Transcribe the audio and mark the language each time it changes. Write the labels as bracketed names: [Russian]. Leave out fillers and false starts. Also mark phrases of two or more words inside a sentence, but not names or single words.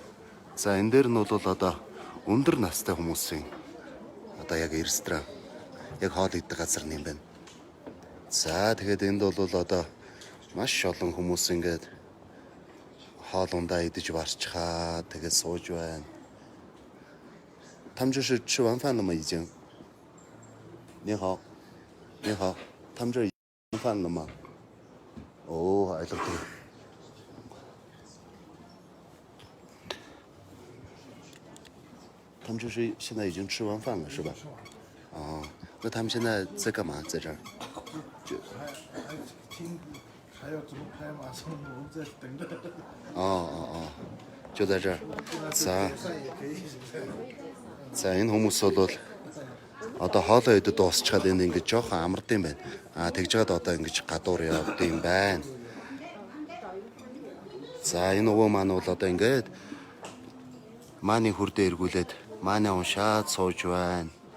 [Mongolian] За энэ дээр нь бол одоо өндөр настай хүмүүсийн одоо яг ресторан яг хоол идэх газар юм байна. За тэгээд энд бол одоо маш олон хүмүүс ингээд хоол ундаа идэж барчхаа тэгээд сууж байна. [Chinese] 他们这是吃完饭了吗？已经。你好，你好，他们这已经吃饭了吗？哦，哎，对。他们这是现在已经吃完饭了，是吧？哦，那他们现在在干嘛？在这儿？还要怎么拍马上我们在等着。哦，就在这儿。 [Mongolian] За энэ хүмүүс бол одоо хоолоо идэж дуусчихад энэ ингэж жоохон амард юм байна. Тэгж жаад одоо ингэж гадуур явд юм байна. За энэ өвөө маань бол одоо ингээд мааны хүрдээ эргүүлээд мааны уншаад сууж байна.